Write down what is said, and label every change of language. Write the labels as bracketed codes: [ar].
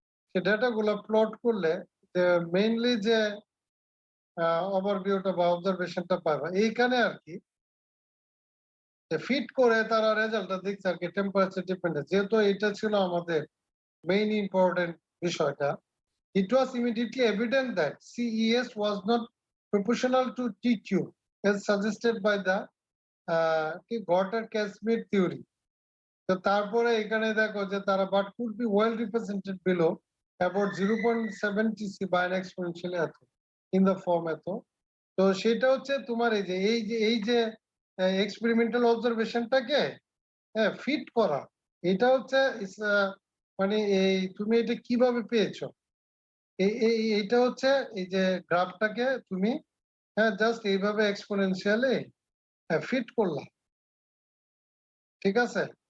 [bn] সেই ডাটা গুলা প্লট করলে যে মেইনলি যে ওভারভিউটা বা অবজারভেশনটা পাবা এইখানে আর কি, ফিট করে তারা রেজাল্টটা দেখছে আর কি টেম্পারেচার ডিপেন্ডেন্ট। যেহেতু এটা ছিল আমাদের মেইন ইম্পর্টেন্ট বিষয়টা, [en] it was immediately evident that CES was not proportional to TQ as suggested by the Gotter-Casimir theory. [bn] তো তারপরে এখানে দেখো যে তারা [en] but could be well represented below about 0.7 TC by an exponential এত in the form এত। [bn] তো সেটা হচ্ছে তোমার এই যে এক্সপেরিমেন্টাল অবজারভেশনটাকে ফিট করা, এটা হচ্ছে মানে এই তুমি এটা কিভাবে পেয়েছো, এইটা হচ্ছে এই যে গ্রাফটাকে তুমি জাস্ট এইভাবে এক্সপোনেনশিয়ালি ফিট করলাম, ঠিক আছে।